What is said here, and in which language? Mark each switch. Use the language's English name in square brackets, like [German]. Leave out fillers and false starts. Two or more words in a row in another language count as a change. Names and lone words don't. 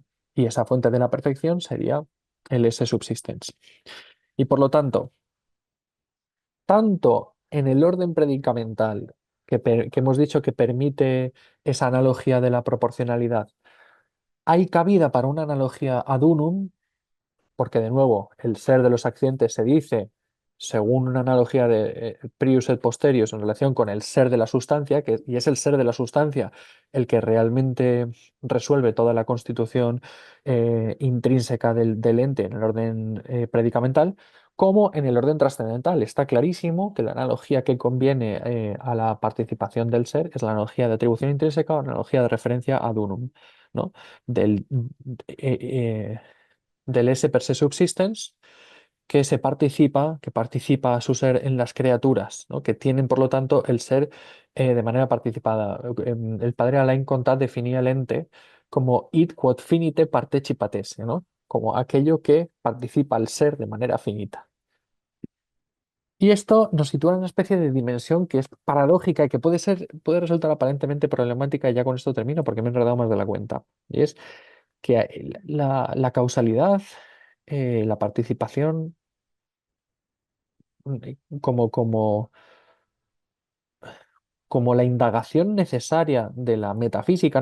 [Spanish] Y esa fuente de la perfección sería el [Latin] esse subsistens. [Spanish] Y por lo tanto, tanto en el orden predicamental que hemos dicho que permite esa analogía de la proporcionalidad, hay cabida para una analogía [Latin] ad unum, [Spanish] porque de nuevo el ser de los accidentes se dice según una analogía de [Latin] prius et posterius [Spanish] en relación con el ser de la sustancia, y es el ser de la sustancia el que realmente resuelve toda la constitución intrínseca del ente en el orden predicamental, como en el orden trascendental. Está clarísimo que la analogía que conviene a la participación del ser es la analogía de atribución intrínseca o la analogía de referencia [Latin] ad unum, [Spanish] ¿no? [Latin] Del, del esse per se subsistens, [Spanish] que participa a su ser en las criaturas, ¿no? Que tienen, por lo tanto, el ser de manera participada. El padre Alain Contat definía el ente como [Latin] id quod finite partecipat esse, [Spanish] ¿no? Como aquello que participa al ser de manera finita. Y esto nos sitúa en una especie de dimensión que es paradójica y que puede resultar aparentemente problemática, y ya con esto termino porque me he enredado más de la cuenta. Y es que la causalidad, la participación, como la indagación necesaria de la metafísica.